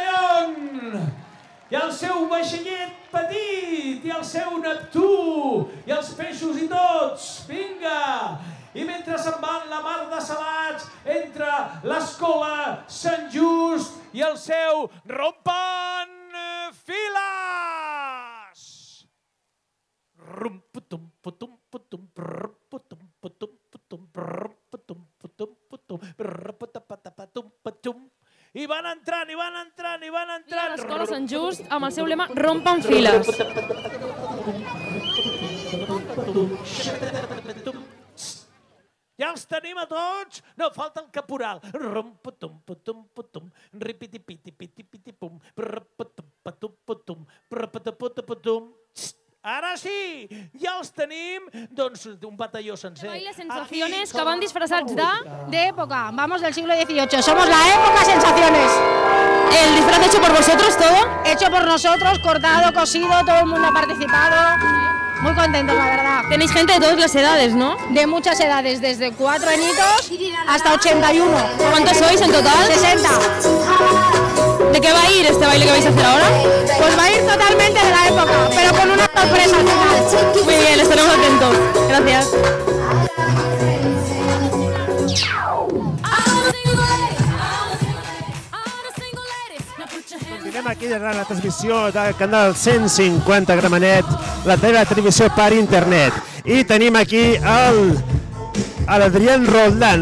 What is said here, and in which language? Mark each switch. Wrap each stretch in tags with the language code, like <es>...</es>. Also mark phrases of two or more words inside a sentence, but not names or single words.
<ca>I el seu vaixellet petit, i el seu Neptú, i els peixos i tots, vinga! I mentre se'n van la mar de salats entre l'escola Sant Just i el seu Rompan Files! Rum-putum, putum, putum, putum, putum, putum, putum, putum, putum, putum, i van entrant, i van entrant, i van entrant. I a l'escola Sant Just, amb el seu lema, rompen files. Ja els tenim a tots? No, falta el caporal. Rom-putum, putum, putum, ripiti-piti-piti-piti-pum, prr-putum-putum-putum, prr-putum-putum. Ara sí, ja els tenim, doncs, un batalló sencer.</ca> <es>Baile Sensaciones, que van disfrazats de época. Vamos del siglo XVIII. Somos la época Sensaciones. ¿El disfraz hecho por vosotros todo? Hecho por nosotros, cortado, cosido, todo el mundo ha participado. Muy contentos, la verdad. Tenéis gente de todas las edades, ¿no? De muchas edades, desde 4 añitos hasta 81. ¿Cuántos sois en total? 60. ¿De qué va a ir este baile que vais a hacer ahora? Pues va a ir totalmente de la época, pero con una sorpresa al final. Muy bien, estaremos atentos. Gracias.</es> <ca>Continuem aquí darrere la transmissió del canal 150 Gramenet, la teva televisió per internet. I tenim aquí l'Adrián Roldán.</ca>